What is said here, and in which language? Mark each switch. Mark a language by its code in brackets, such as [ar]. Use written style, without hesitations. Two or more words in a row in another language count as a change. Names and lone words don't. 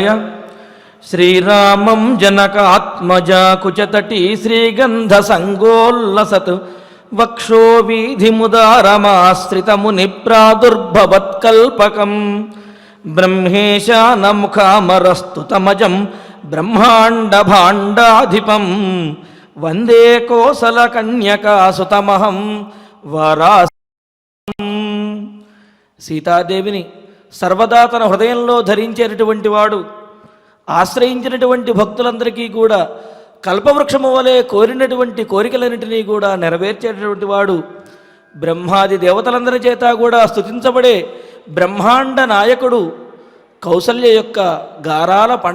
[sa] श्रीरामं जनकात्मजा कुचतटी श्रीगंध संगोल्लसत् वक्षो वीधिमुदारमाश्रितमुनिप्रादुर्भवत्कल्पकं ब्रह्मेशानमुखामरस्तुतमजं ब्रह्माण्डभाण्डाधिपं वंदे कोसलकन्यकासुतमहं वरासं। [te] సీతాదేవిని సర్వదా తన హృదయంలో ధరించేటటువంటి వాడు, ఆశ్రయించినటువంటి భక్తులందరికీ కూడా కల్పవృక్షము వలె కోరినటువంటి కోరికలన్నింటినీ కూడా నెరవేర్చేటటువంటి వాడు, బ్రహ్మాది దేవతలందరి చేత కూడా స్తుతించబడే బ్రహ్మాండ నాయకుడు, కౌసల్య యొక్క గారాల పంట